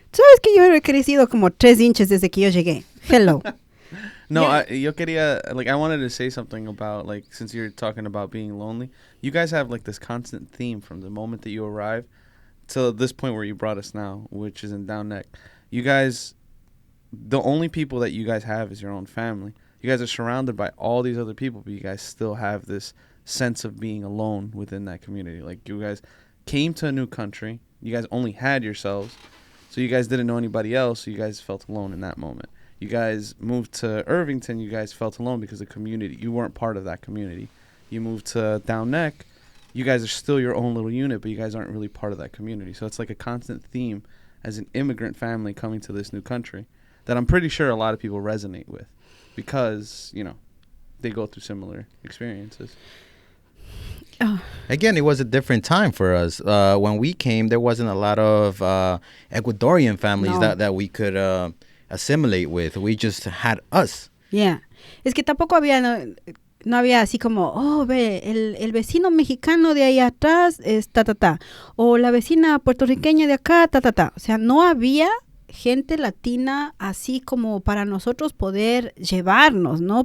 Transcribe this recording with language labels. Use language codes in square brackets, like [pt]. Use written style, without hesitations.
[es] ¿Sabes que yo he crecido como 3 inches desde que yo llegué? [en] Hello. No, Yeah. I wanted to say something about, like, since you're talking about being lonely, you guys have, like, this constant theme from the moment that you arrive to this point where you brought us now, which is in Down Neck. You guys, the only people that you guys have is your own family. You guys are surrounded by all these other people, but you guys still have this sense of being alone within that community. Like, you guys came to a new country. You guys only had yourselves. So you guys didn't know anybody else, so you guys felt alone in that moment. You guys moved to Irvington, you guys felt alone because the community, you weren't part of that community. You moved to Down Neck, you guys are still your own little unit, but you guys aren't really part of that community. So it's like a constant theme as an immigrant family coming to this new country that I'm pretty sure a lot of people resonate with because, they go through similar experiences. Again, it was a different time for us. When we came, there wasn't a lot of Ecuadorian families that we could assimilate with. We just had us. [es] Yeah. Es que tampoco había no había así como, oh, ve, el vecino mexicano de ahí atrás es ta. O la vecina puertorriqueña de acá, ta. O sea, no había gente latina así como para nosotros poder llevarnos, ¿no?